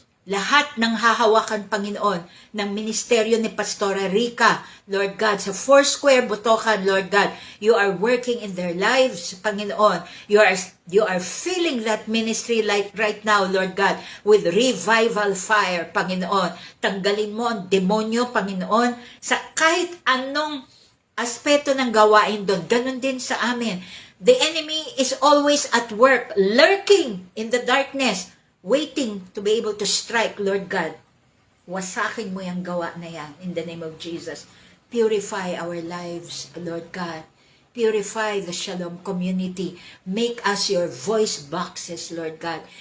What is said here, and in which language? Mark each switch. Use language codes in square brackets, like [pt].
[tl] Lahat ng hahawakan, Panginoon, ng ministeryo ni Pastora Rica, Lord God, sa Foursquare, Botocan, Lord God, [en] you are working in their lives, [tl] Panginoon. [en] You are filling that ministry like right now, Lord God, with revival fire, Panginoon. [tl] Tanggalin mo ang demonyo, Panginoon, sa kahit anong aspeto ng gawain doon. Ganon din sa amin. [en] The enemy is always at work, lurking in the darkness, waiting to be able to strike, Lord God. [tl] Wasakin mo yung gawa na yan [en] in the name of Jesus. Purify our lives, Lord God. Purify the Shalom community. Make us your voice boxes, Lord God.